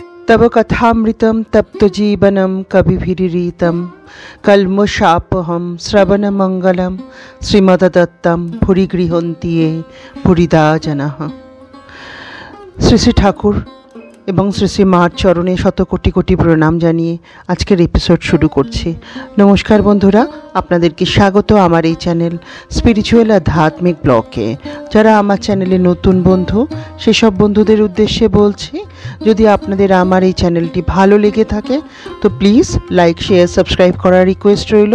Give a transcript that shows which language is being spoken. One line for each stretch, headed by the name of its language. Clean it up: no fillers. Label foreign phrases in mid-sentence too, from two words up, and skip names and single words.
Sanskrit: तव कथामृतं तप्तजीवनं कविभिरीतं कल्मषापहं श्रवणमंगलं श्रीमद्दत्तं भूरि गृह्णन्ति ये भूरिदा जनाः।
Bangla: শ্রী শ্রী ঠাকুর এবং শ্রী শ্রী মার চরণে শত কোটি কোটি প্রণাম জানিয়ে আজকের এপিসোড শুরু করছি। নমস্কার বন্ধুরা, আপনাদেরকে স্বাগত আমার এই
English: channel spiritual
Bangla: আধ্যাত্মিক ব্লগে। যারা আমার চ্যানেলে নতুন বন্ধু, সেসব বন্ধুদের উদ্দেশ্যে বলছি, যদি আপনাদের আমার এই চ্যানেলটি ভালো লেগে থাকে তো
English: please like, share, subscribe
Bangla: করার রিকোয়েস্ট রইল।